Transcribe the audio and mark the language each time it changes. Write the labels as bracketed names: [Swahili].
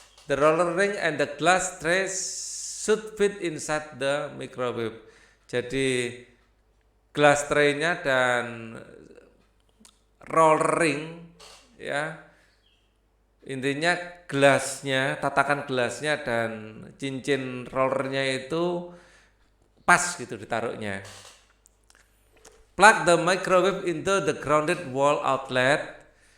[English] The roller ring and the glass tray should fit inside the microwave. [Indonesian] Jadi glass tray-nya dan roller ring ya, intinya gelasnya, tatakan gelasnya dan cincin rollernya itu pas gitu ditaruhnya. [English] Plug the microwave into the grounded wall outlet.